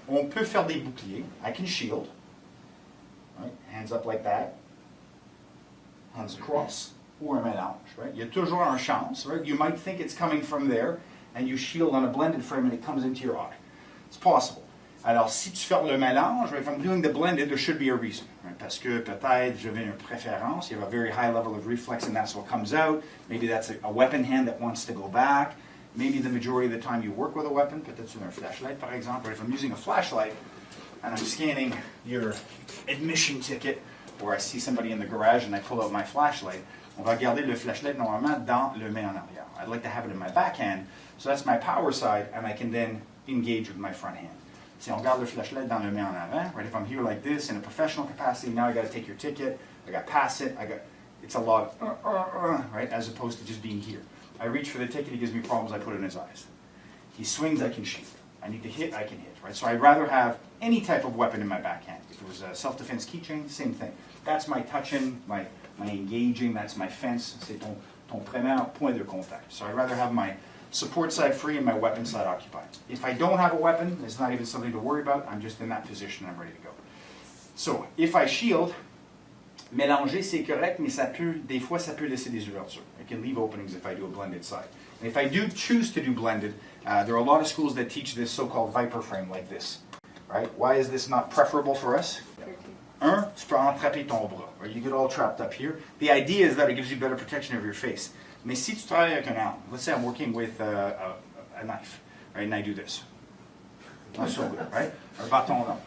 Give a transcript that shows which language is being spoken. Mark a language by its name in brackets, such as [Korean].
[French] On peut faire des boucliers. [English] I can shield. Right? Hands up like that. Hands across. [French] Ou un mélange. [English] Right? [French] Il y a toujours une chance. [English] Right? You might think it's coming from there, and you shield on a blended frame, and it comes into your eye. It's possible. [French] Alors, si tu fais le mélange, [English] right, if I'm doing the blended, there should be a reason. Right? [French] Parce que peut-être j'avais une préférence. [English] You have a very high level of reflex, and that's what comes out. Maybe that's a weapon hand that wants to go back. Maybe the majority of the time you work with a weapon, [French] peut-être sur un flashlight, par exemple. [English] Or if I'm using a flashlight, and I'm scanning your admission ticket, or I see somebody in the garage and I pull out my flashlight, [French] on va garder le flashlight normalement dans le main en arrière. [English] I'd like to have it in my backhand, so that's my power side, and I can then engage with my front hand. [French] Si on garde le flashlight dans le main en avant, [English] right? If I'm here like this in a professional capacity, now I got to take your ticket, I got to pass it, it's a lot of, right? As opposed to just being here. I reach for the ticket, he gives me problems, I put it in his eyes. He swings, I can shoot. I need to hit, I can hit, right? So I'd rather have any type of weapon in my backhand. If it was a self-defense keychain, same thing. That's my touching, my engaging, that's my fence. [French] C'est ton premier point de contact. [English] So I'd rather have my support side free and my weapon side occupied. If I don't have a weapon, it's not even something to worry about. I'm just in that position, I'm ready to go. So, if I shield, [French] mélanger c'est correct, mais des fois ça peut laisser des ouvertures. [English] I can leave openings if I do a blended side. And if I do choose to do blended, there are a lot of schools that teach this so-called viper frame like this. Right? Why is this not preferable for us? [French] Tu peux entrapper ton bras, [English] or you get all trapped up here. The idea is that it gives you better protection of your face. [French] Mais si tu travailles avec un arme, [English] let's say I'm working with a knife, right, and I do this. Not so good, right? Or [French] bâton long.